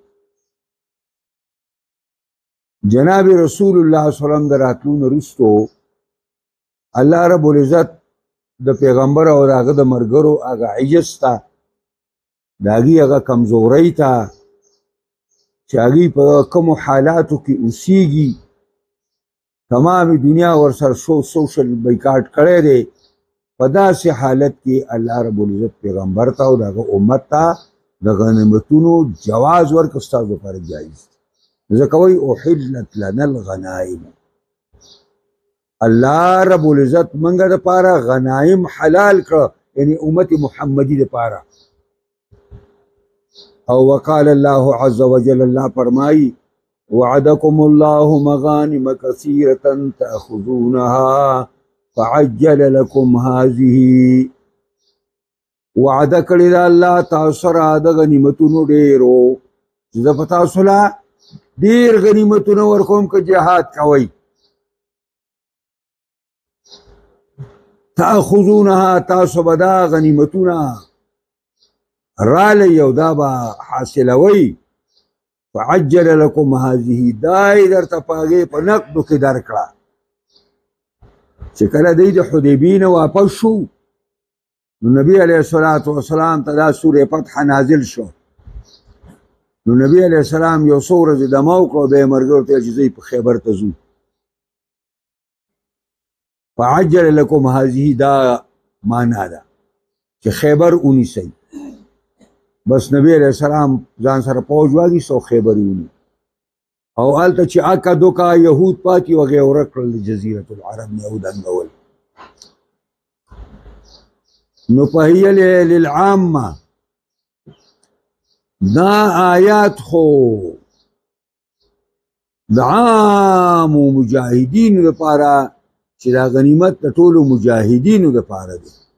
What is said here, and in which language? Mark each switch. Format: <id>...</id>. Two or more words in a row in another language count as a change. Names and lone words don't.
<ps>جناب رسول الله صلی الله علیه وسلم د راتلو نه وروستو الله رب العزت د پیغمبر او د هغه د ملګرو هغه عجز ته، د هغې هغه کمزورۍ ته چې هغوی په کومو حالاتو کې اوسیږي، تمام دنیا ورسره سوشل بایکاټ کړی دی. په داسې حالت کې الله رب العزت پیغمبر ته او د هغه امت ته د غنیمتونو جواز ورکړ، ستاسو لپاره جایز دی. ځکه وایي</ps> <ar>احلت لنا الغنائم،</ar> <ps>الله رب العزت منګه دپاره غنایم حلال کړه، یعنی امت محمدي دپاره.</ps> <ar>او وقال الله عز وجل،</ar> <ps>الله فرمایي</ps> <ar>وعدكم الله مغانم كثيرة تأخذونها فعجل لكم هذه.</ar> <ps>وعده کړی دا الله تاسو سره د غنیمتونو ډېرو، چې زه په تاسو له ډېر غنیمتونه ورکوم که جهاد کوئ. تأخذونها، تاسو به دا غنیمتونه رالی او دا به حاصلوئ.</ps> <ar>فعجل لكم هذه،</ar> <ps>دا یې درته په هغې په نقدو کې درکړه. چې کله دی د حدیبیې نه واپس شو نو نبی علیه الصلاة والسلام ته دا سورې فتح نازل شو. نو نبی علیه السلام یو څو ورځې دمه وکړه، بیا یې ملګرو ته چې زه په خیبر ته ځو.</ps> <ar>فعجل لكم هذه</ar> <ps>دا معنا ده چې خیبر ونیسئ. بس نبی علیه السلام ځان سره پوځ واخیست او خیبر یې ونیو. او هلته چې اکا دوکا یهود پاتې وو هغې یې ورک کړل، د جزیرة العرب نه یې ودنګول. نو</ps> <ar>فهي للعامه،</ar> <ps>دا آیات خو د عامو مجاهدینو لپاره چې دا غنیمت د ټولو مجاهدینو لپاره دی.</ps>